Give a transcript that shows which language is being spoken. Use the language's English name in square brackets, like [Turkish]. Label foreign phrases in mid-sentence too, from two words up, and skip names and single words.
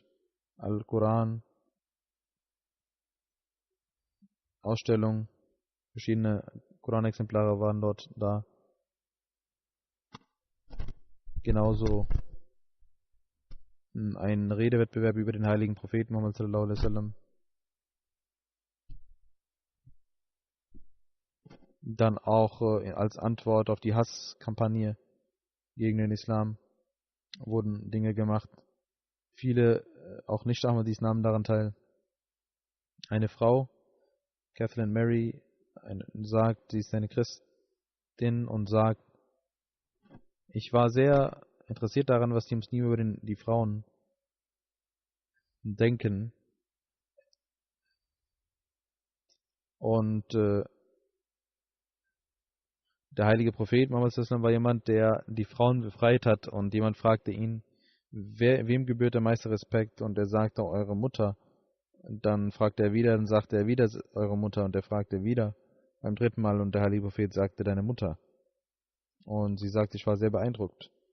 [German] Al-Quran, Ausstellung, verschiedene Koranexemplare waren dort da. Genauso ein Redewettbewerb über den heiligen Propheten Muhammad [Arabic] صلى الله عليه وسلم. [German] Dann auch als Antwort auf die Hasskampagne gegen den Islam wurden Dinge gemacht. Viele, auch Nicht-Ahmadis, nahmen daran teil. Eine Frau, Kathleen Mary, sagt, sie ist eine Christin und sagt, ich war sehr interessiert daran, was die Muslime über die Frauen denken. Und der heilige Prophet Muhammad [Arabic] صلى الله عليه وسلم [German] war jemand, der die Frauen befreit hat, und jemand fragte ihn, wem gebührt der meiste Respekt? Und er sagte, eure Mutter. Dann fragte er wieder, dann sagte er wieder, eure Mutter, und er fragte wieder beim 3. Mal, und der heilige Prophet sagte, deine Mutter. Und sie sagte, ich war sehr beeindruckt.